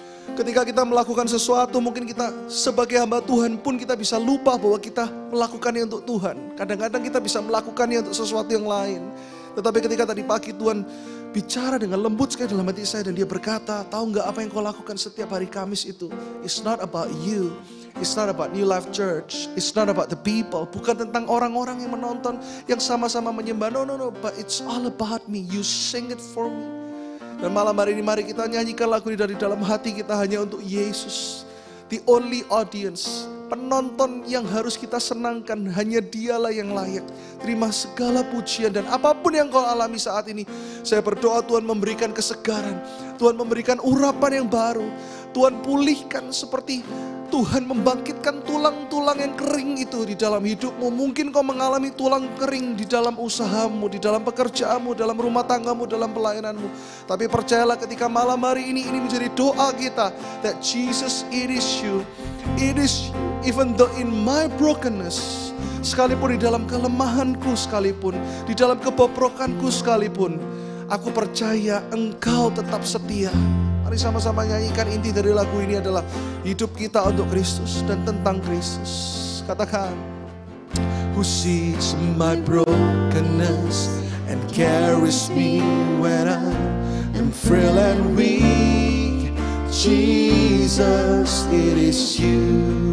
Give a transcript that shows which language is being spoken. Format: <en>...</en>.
<id>Ketika kita melakukan sesuatu, mungkin kita sebagai hamba Tuhan pun kita bisa lupa bahwa kita melakukannya untuk Tuhan. Kadang-kadang kita bisa melakukannya untuk sesuatu yang lain. Tetapi ketika tadi pagi Tuhan bicara dengan lembut sekali dalam hati saya dan dia berkata, tahu nggak apa yang kau lakukan setiap hari Kamis itu?</id> <en>It's not about you, it's not about New Life Church, it's not about the people.</en> <id>Bukan tentang orang-orang yang menonton, yang sama-sama menyembah.</id> <en>No, but it's all about me. You sing it for me.</en> <id>Dan malam hari ini mari kita nyanyikan lagu ini dari dalam hati kita hanya untuk Yesus.</id> <en>The only audience,</en> <id>penonton yang harus kita senangkan, hanya dialah yang layak. Terima segala pujian dan apapun yang kau alami saat ini. Saya berdoa Tuhan memberikan kesegaran, Tuhan memberikan urapan yang baru. Tuhan pulihkan seperti Tuhan membangkitkan tulang-tulang yang kering itu di dalam hidupmu. Mungkin kau mengalami tulang kering di dalam usahamu, di dalam pekerjaanmu, dalam rumah tanggamu, dalam pelayananmu. Tapi percayalah ketika malam hari ini menjadi doa kita.</id> <en>That Jesus, it is you. It is you. Even though in my brokenness,</en> <id>sekalipun di dalam kelemahanku sekalipun, di dalam kebobrokanku sekalipun, aku percaya Engkau tetap setia. Mari sama-sama nyanyikan. Inti dari lagu ini adalah hidup kita untuk Kristus dan tentang Kristus. Katakan,</id> <en>who sees my brokenness and carries me when I am frail and weak. Jesus, it is you.</en>